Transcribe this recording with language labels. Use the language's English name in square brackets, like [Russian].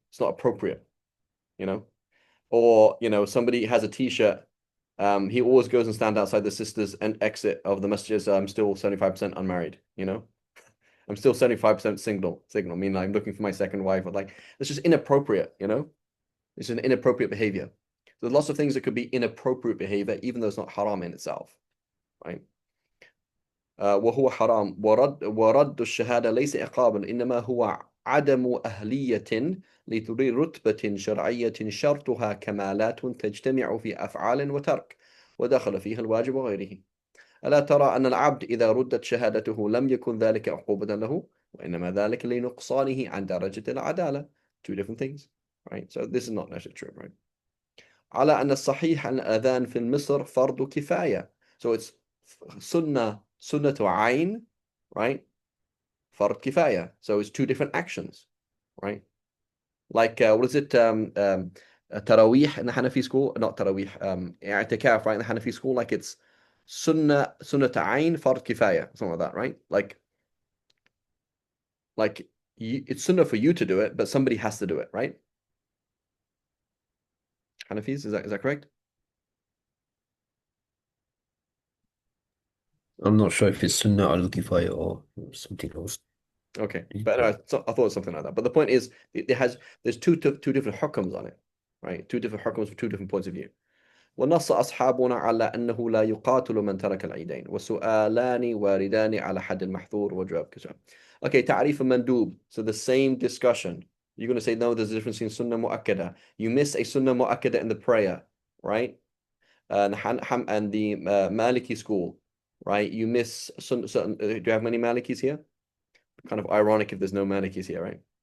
[English] It's not appropriate, you know. Or somebody has a t-shirt, he always goes and stand outside the sisters and exit of the masjid. I'm still 75% unmarried, I'm still 75% single, meaning like I'm looking for my second wife. But like, it's just inappropriate, it's an inappropriate behavior. So there's lots of things that could be inappropriate behavior even though it's not haram in itself, right? [Arabic] وهو حرام ورد الشهادة ليس عقابا إنما هو عدم أهلية لتري رتبة شرعية شرطها كمالات تجتمع في أفعال وترك ودخل فيها الواجب وغيره. ألا ترى أن العبد إذا ردت شهادته لم يكن ذلك عقوبة له وإنما ذلك لنقصانه عن درجة العدالة. [English] Two different things, right? So this is not necessarily true, right? [Arabic] على أن الصحيح أن الأذان في مصر فرض كفاية. [English] So it's sunnah ayn, right? Fard kifaya. So it's two different actions, right? Like what is it? Tarawih in the Hanafi school, not Tarawih, i'tikaf, right? In the Hanafi school, like it's sunnah ayn, fard kifaya, something like that, right? Like it's sunnah for you to do it, but somebody has to do it, right? Hanafis, is that correct? I'm not sure if it's Sunnah al-Kifaya or something else. Okay, but anyway, so I thought it was something like that. But the point is, there's two different hukms on it, right? Two different hukms for two different points of view. [Arabic] ونص أصحابنا على أنه لا يقاتل من ترك العيدين وسؤالان واردان على حد المحظور وجواب كسؤال. Okay, تعريف مندوب. [English] So the same discussion. You're going to say, no, there's a difference in sunnah mu'akkada. You miss a sunnah mu'akkada in the prayer, right? And the Maliki school, right? You miss certain. Do you have many Malikis here? Kind of ironic if there's no Malikis here, right?